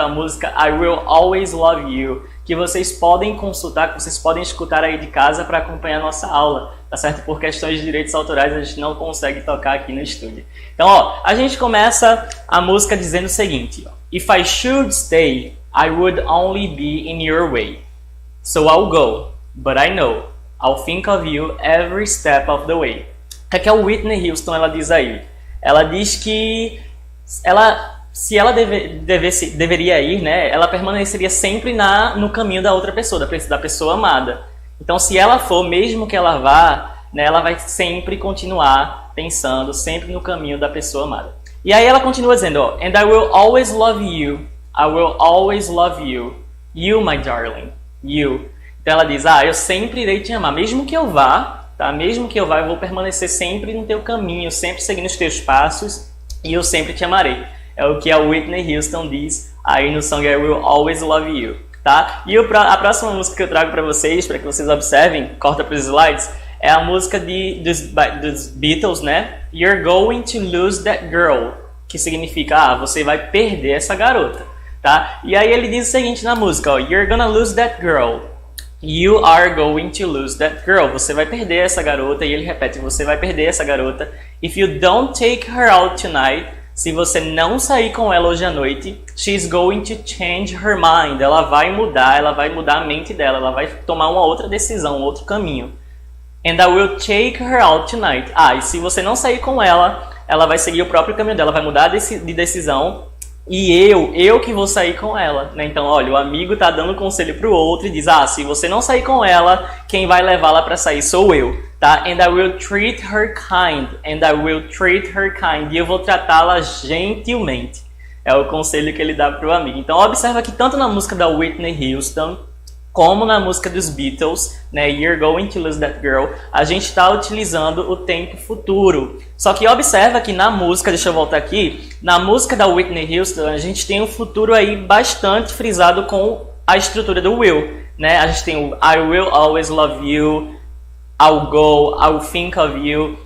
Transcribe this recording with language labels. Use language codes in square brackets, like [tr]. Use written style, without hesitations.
[pt] A música I Will Always Love You, que vocês podem consultar, que vocês podem escutar aí de casa para acompanhar a nossa aula, tá certo? Por questões de direitos autorais a gente não consegue tocar aqui no estúdio. Então, a gente começa a música dizendo o seguinte, [en] If I should stay, I would only be in your way. So I'll go, but I know I'll think of you every step of the way. [pt] O que é que a Whitney Houston ela diz aí? Ela diz que se ela deveria ir, né, ela permaneceria sempre no caminho da outra pessoa, da pessoa amada. Então, se ela for, mesmo que ela vá, né, ela vai sempre continuar pensando, sempre no caminho da pessoa amada. E aí ela continua dizendo, [en] And I will always love you, I will always love you, you my darling. You. [pt] Então ela diz, eu sempre irei te amar, mesmo que eu vá, tá? Mesmo que eu vá, eu vou permanecer sempre no teu caminho, sempre seguindo os teus passos, e eu sempre te amarei. É o que a Whitney Houston diz aí no song I Will Always Love You, tá? E a próxima música que eu trago para vocês vocês observem, corta para os slides, é a música dos Beatles, né? [en] You're going to lose that girl, [pt] que significa, você vai perder essa garota. Tá? E aí ele diz o seguinte na música, [en] You're gonna lose that girl. You are going to lose that girl. [pt] Você vai perder essa garota. E ele repete, você vai perder essa garota. [en] If you don't take her out tonight, [pt] se você não sair com ela hoje à noite, [en] she's going to change her mind. [pt] Ela vai mudar a mente dela. Ela vai tomar uma outra decisão, um outro caminho. [en] And I will take her out tonight. [pt] E se você não sair com ela, ela vai seguir o próprio caminho dela, vai mudar de decisão. E eu que vou sair com ela, né? Então, olha, o amigo tá dando conselho pro outro e diz, se você não sair com ela, quem vai levá-la para sair sou eu, tá? [en] And I will treat her kind, and I will treat her kind. [pt] E eu vou tratá-la gentilmente. É o conselho que ele dá pro amigo. Então, observa que tanto na música da Whitney Houston, como na música dos Beatles, né, You're Going to Lose That Girl, a gente está utilizando o tempo futuro. Só que observa que na música, deixa eu voltar aqui, na música da Whitney Houston, a gente tem um futuro aí bastante frisado com a estrutura do will, né? A gente tem o [en] I will always love you, I'll go, I'll think of you.